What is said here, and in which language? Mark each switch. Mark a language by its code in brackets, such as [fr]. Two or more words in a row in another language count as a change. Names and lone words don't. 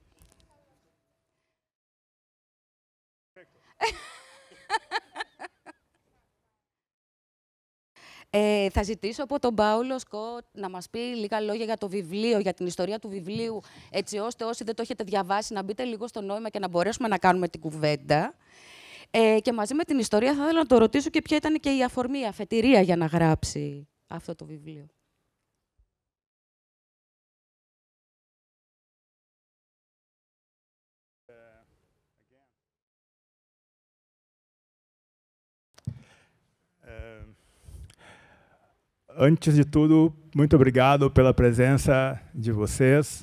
[el] Θα ζητήσω από τον Πάουλο Σκότ να μας πει λίγα λόγια για το βιβλίο, για την ιστορία του βιβλίου, έτσι ώστε όσοι δεν το έχετε διαβάσει να μπείτε λίγο στο νόημα και να μπορέσουμε να κάνουμε την κουβέντα. Και μαζί με την ιστορία θα ήθελα να το ρωτήσω και ποια ήταν και η αφορμή, η αφετηρία για να γράψει αυτό το βιβλίο. [pt] Antes de tudo, muito obrigado pela presença de vocês.